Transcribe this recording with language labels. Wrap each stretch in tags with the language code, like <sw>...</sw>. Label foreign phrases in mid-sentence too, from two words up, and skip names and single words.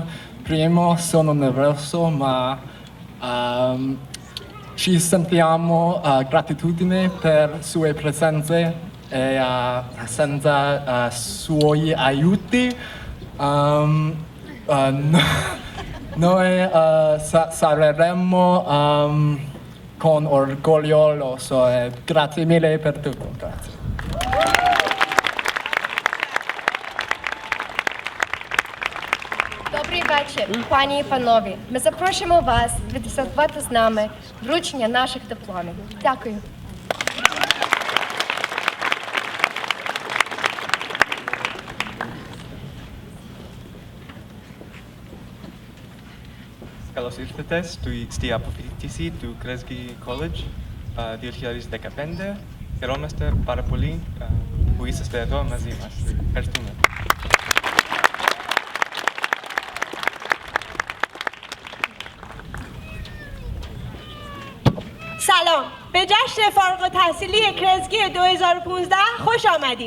<it>Primo, sono nervoso, ma ci sentiamo gratitudine per sue presenze e senza suoi aiuti noi saremmo con orgoglioso e grazie mille per tutto. Grazie.</it> <uk>Добрий вечір, пані і панові. Ми запрошуємо вас відсвяткувати з нами вручення наших дипломів. Дякую.</uk> <el>Καλώς ήρθατε στη αποφοιτήση του Kresge College 2015. Χαιρόμαστε πάρα πολύ που είσαστε εδώ μαζί μας. Ευχαριστούμε.</el> <fa>سلام، به جشن فارغ التحصیلی کرزگی 2015 خوش آمدید.</fa>